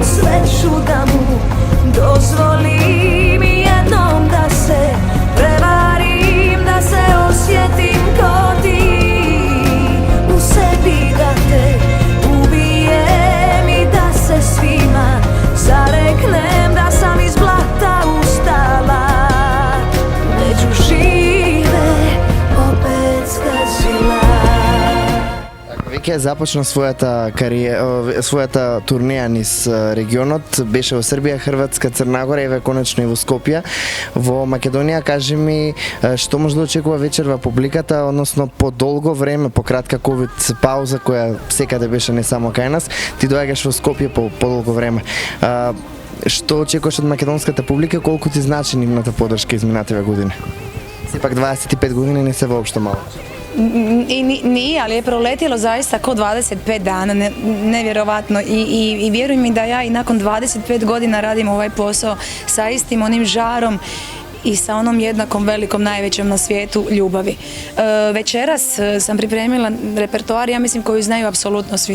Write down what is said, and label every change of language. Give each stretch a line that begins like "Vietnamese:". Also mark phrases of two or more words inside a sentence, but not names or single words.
Croatian: sve ću da mu dozvolim jednom da se prevarim, da se osjetim ko ti, u sebi da te ubijem i da se svima zareknem da sam iz blata ustala, među žive opet skazila.
Macedonian: Веќе започна својата турнеја низ регионот, беше во Србија, Хрватска, Црна Гора и конечно и во Скопје. Во Македонија, кажи ми, што може да очекува вечерва публиката, односно по долго време, по кратка ковид пауза која секаде беше не само кај нас, ти доаѓаш во Скопје по долго време. Што очекуваш од македонската публика, колку ти значи нивната подршка изминативе години? Сепак 25 години не се воопшто мало.
Croatian: Nije, ali je proletilo zaista ko 25 dana, nevjerovatno. I vjeruj mi da ja i nakon 25 godina radim ovaj posao sa istim onim žarom i sa onom jednakom velikom, najvećom na svijetu ljubavi. Večeras sam pripremila repertoar, ja mislim koju znaju apsolutno svi.